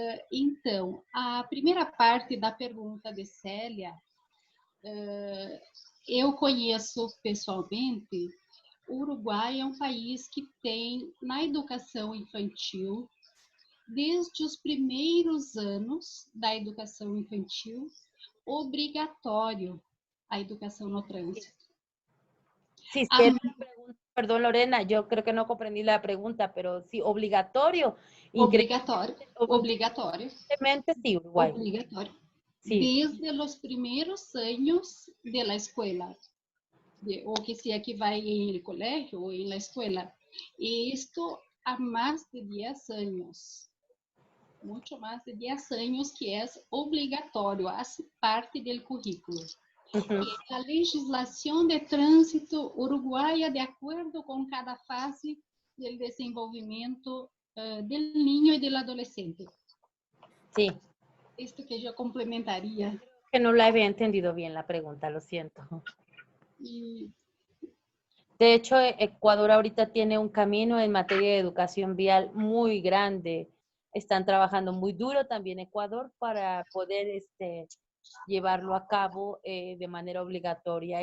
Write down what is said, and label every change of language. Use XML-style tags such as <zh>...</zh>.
<pt>Então, a primeira parte da pergunta de Célia, eu conheço pessoalmente. O Uruguai é um país que tem, na educação infantil, desde os primeiros anos da educação infantil, obrigatório a educação no trânsito.</pt> <es>Sí, perdón, Lorena, yo creo que no comprendí la pregunta, pero sí, obligatorio. Obligatorio. Sí, Uruguay. Obligatorio. Sí. Desde los primeros años de la escuela, o que sea que va en el colegio o en la escuela. Y esto há más de 10 años. Mucho más de 10 años que es obligatorio, hace parte del currículo.</es> <pt>A legislação de trânsito uruguaia, de acordo com cada fase do desenvolvimento do</pt> <es>niño</es> <pt>e do adolescente.</pt> <es>Sí. Esto que yo complementaría. Que no la había entendido bien la pregunta, lo siento. De hecho, Ecuador ahorita tiene un camino en materia de educación vial muy grande. Están trabajando muy duro también Ecuador para poder llevarlo a cabo de manera obligatoria.</es>